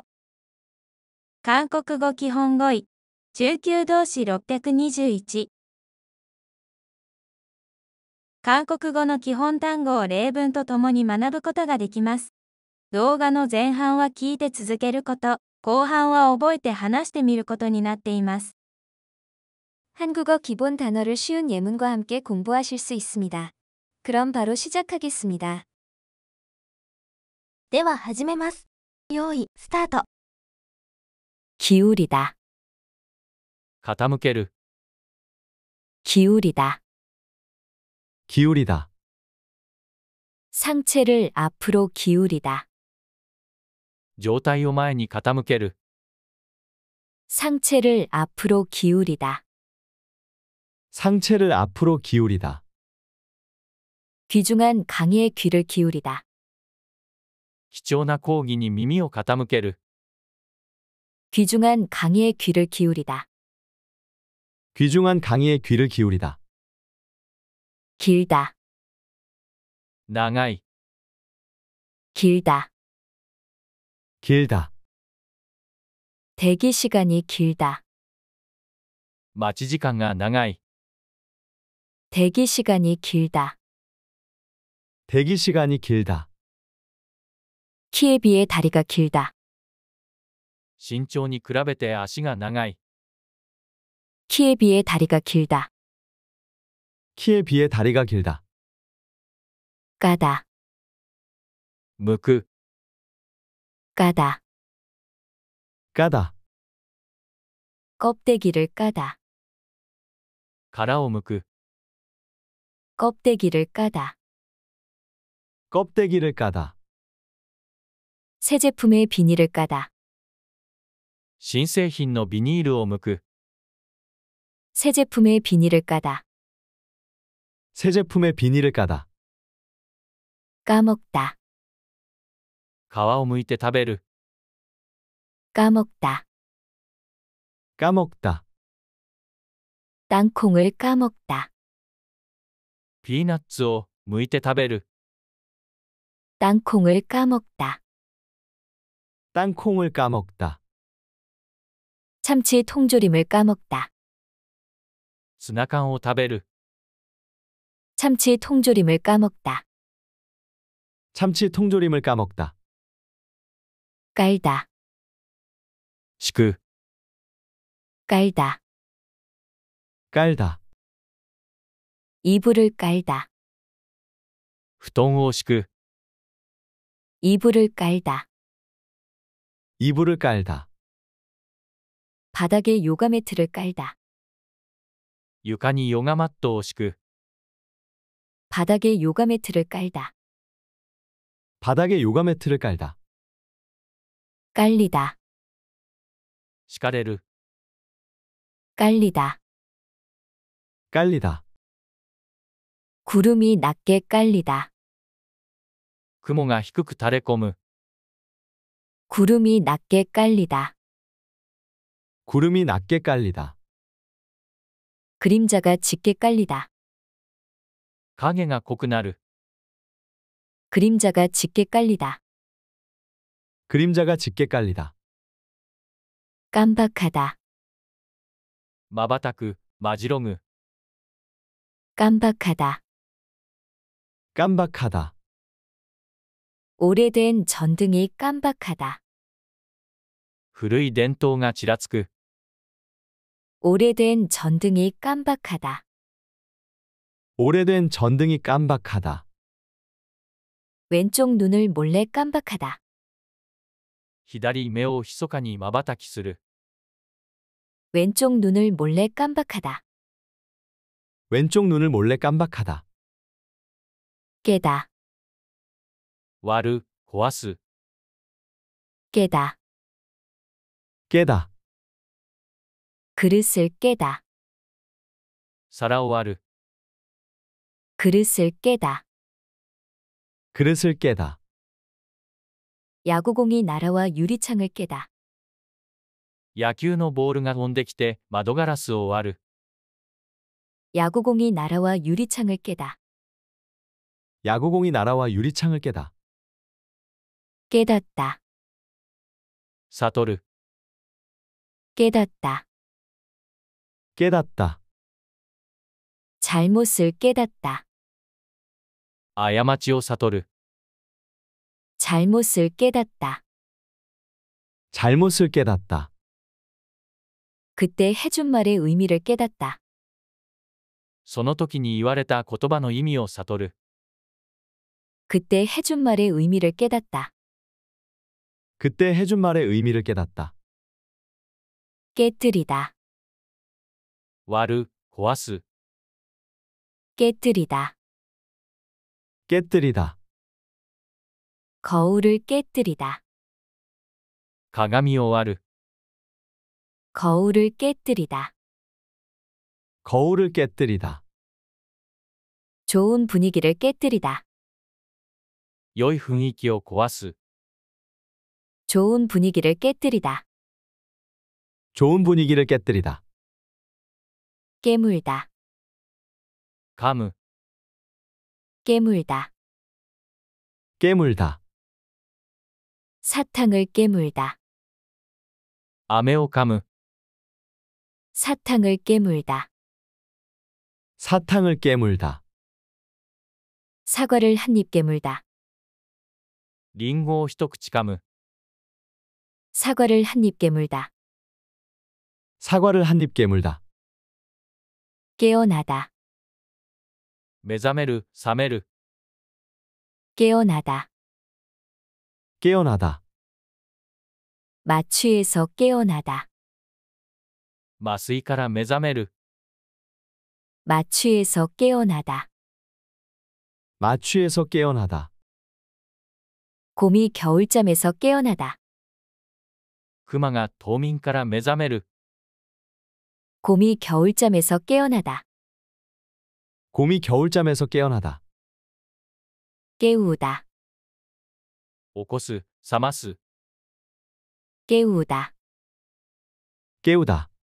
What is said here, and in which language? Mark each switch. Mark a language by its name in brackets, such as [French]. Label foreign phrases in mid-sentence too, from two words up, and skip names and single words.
[Japanese] 韓国語基本語彙。中級動詞621。韓国語の基本単語を例文とともに学ぶことができます。動画の前半は聞いて続けること、後半は覚えて話してみることになっています。 [Korean] 한국어 기본 단어를 쉬운 예문과 함께 공부하실 수 있습니다. 그럼 바로 시작하겠습니다. [Japanese] では始めます。用意、スタート。 [Korean] 기울이다, [Japanese] 傾ける、 [Korean] 기울이다. 기울이다. 상체를 앞으로 기울이다, [Japanese] 状態を前に傾ける、 [Korean] 상체를 앞으로 기울이다. 상체를 앞으로 기울이다. 귀중한 강의에 귀를 기울이다, [Japanese] 貴重な講義に耳を傾ける、 [Korean] 귀중한 강의에 귀를 기울이다. 귀중한 강의에 귀를 기울이다. 길다, [Japanese] 長い、 [Korean] 길다. 길다. 대기 시간이 길다, [Japanese] 待ち時間が長い、 [Korean] 대기 시간이 길다. 대기 시간이 길다. 키에 비해 다리가 길다, [Japanese] 身長に比べて足が長い、 [Korean] 키에 비해 다리가 길다. 키에 비해 다리가 길다. 까다, [Japanese] 向く、 [Korean] 까다. 까다. 껍데기를 까다, [Japanese] 殻を剥く、 [Korean] 껍데기를 까다. 껍데기를 까다. 새 제품의 비닐을 까다, [Japanese] 新製品のビニールを剥く、 [Korean] 새 제품의 비닐을 까다. 새 제품의 비닐을 까다. 까먹다, [Japanese] 皮を剥いて食べる、 [Korean] 까먹다. 까먹다. 땅콩을 까먹다, [Japanese] ピーナッツを剥いて食べる、 [Korean] 땅콩을 까먹다. 땅콩을 까먹다. 참치 통조림을 까먹다, [Japanese] ツナ缶を食べる、 [Korean] 참치 통조림을 까먹다. 참치 통조림을 까먹다. 깔다, [Japanese] 敷く、 [Korean] 깔다. 깔다. 이불을 깔다, [Japanese] 布団を敷く、 [Korean] 이불을 깔다. 이불을 깔다. 바닥에 요가 매트를 깔다, [Japanese] 床にヨガマットを敷く、 [Korean] 바닥에 요가 매트를 깔다. 바닥에 요가 매트를 깔다. 깔리다, [Japanese] 敷かれる、 [Korean] 깔리다. 깔리다. 구름이 낮게 깔리다, [Japanese] 雲が低く垂れ込む、 [Korean] 구름이 낮게 깔리다. 구름이 낮게 깔리다. 그림자가 짙게 깔리다, [Japanese] 影が濃くなる、 [Korean] 그림자가 짙게 깔리다. 그림자가 짙게 깔리다. 깜박하다, [Japanese] 瞬く、まじろぐ、 [Korean] 깜박하다. 깜박하다. 오래된 전등이 깜박하다, [Japanese] 古い電灯がちらつく、 [Korean] 오래된 전등이 깜박하다. 오래된 전등이 깜박하다. 왼쪽 눈을 몰래 깜박하다, [Japanese] 左目を密かに瞬きする、 [Korean] 왼쪽 눈을 몰래 깜박하다. 왼쪽 눈을 몰래 깜박하다. 깨다, [Japanese] 割る、壊す、 [Korean] 깨다. 깨다. 그릇을 깨다, [Japanese] 皿を割る、 [Korean] 그릇을 깨다. 그릇을 깨다. 야구공이 날아와 유리창을 깨다, [Japanese] 野球のボールが飛んできて窓ガラスを割る、 [Korean] 야구공이 날아와 유리창을 깨다. 야구공이 날아와 유리창을 깨다. 깨닫다, [Japanese] 悟る、 [Korean] 깨닫다. 깨닫다. 잘못을 깨닫다, [Japanese] 過ちを悟る、 [Korean] 잘못을 깨닫다. 잘못을 깨닫다. 그때 해준 말의 의미를 깨닫다, [Japanese] その時に言われた言葉の意味を悟る、 [Korean] 그때 해준 말의 의미를 깨닫다. 그때 해준 말의 의미를 깨닫다. 깨뜨리다, [Japanese] 割る、壊す、 [Korean] 깨뜨리다. 깨뜨리다. 거울을 깨뜨리다, [Japanese] 鏡を割る、 [Korean] 거울을 깨뜨리다. 거울을 깨뜨리다. 좋은 분위기를 깨뜨리다, [Japanese] 良い雰囲気を壊す、 [Korean] 좋은 분위기를 깨뜨리다. 좋은 분위기를 깨뜨리다. 깨물다, [Japanese] 噛む、 [Korean] 깨물다. 깨물다. 사탕을 깨물다, [Japanese] 飴を噛む、 [Korean] 사탕을 깨물다. 사탕을 깨물다. 사과를 한 입 깨물다, [Japanese] リンゴを一口噛む、 [Korean] 사과를 한 입 깨물다. 사과를 한 입 깨물다. 깨어나다, [Japanese] 目覚める、覚める、 [Korean] 깨어나다. 깨어나다. 마취에서 깨어나다, [Japanese] 麻酔から目覚める、 [Korean] 마취에서 깨어나다. 마취에서 깨어나다. 곰이 겨울잠에서 깨어나다, [Japanese] 熊が冬眠から目覚める、 [Korean] 곰이 겨울잠에서 깨어나다. 곰이 겨울잠에서 깨어나다. 깨우다, [Japanese] 起こす、覚ます、 [Korean] 깨우다. 깨우다.